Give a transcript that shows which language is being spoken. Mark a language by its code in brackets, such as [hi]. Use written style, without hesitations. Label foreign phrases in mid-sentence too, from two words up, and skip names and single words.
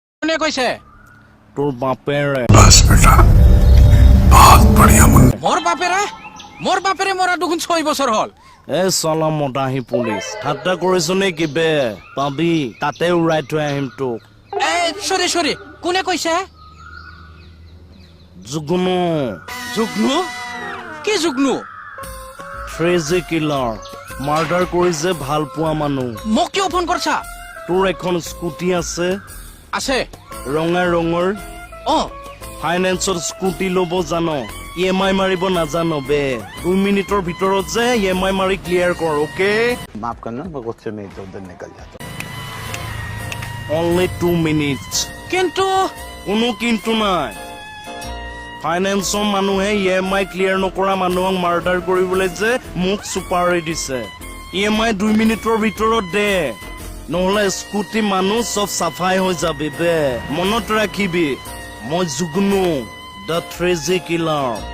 [as] কোনে কৈছে তোৰ বাপেৰে [hi] बस बेटा बहुत बढ़िया मुन्ना [as] মোৰ বাপেৰে মৰা দেখোন 6 বছৰ হ'ল এ চলা মদাহি পুলিচ ঠাট্টা কৰিছ নে কিবে পাবি তাতে উৰাই থৈ আহিম তোক সৰি কোনে কৈছে জুগনু কি জুগনু [en] crazy killer [as] মাৰ্ডাৰ কৰিছে ভাল পোৱা মানুহ মোক কিয় ফোন কৰছা তোৰ এখন স্কুটি আছে ৰঙৰ ফাইনেন্সৰ স্কুটি ল'ব জানো EMI মাৰিব নাজানো বে 2 মিনিটৰ ভিতৰত যে EMI মাৰি ক্লিয়াৰ কৰ ওকে [hi] माफ करना मैं गुस्से में इधर उधर निकल जाता हूँ [en] only 2 minutes [as] কিন্তু কোনো কিন্তু নাই ফাইনেন্সৰ মানুহে EMI ক্লিয়াৰ নকৰা মানুহক মাৰ্ডাৰ কৰিবলৈ যে মোক সুপাৰি দিছে EMI 2 মিনিটৰ ভিতৰত দে নহলে স্কুটি মানুহ সব সাফাই হৈ যাবি বে মনত ৰাখিবি মই জুগনু [en] The Crazy Killer.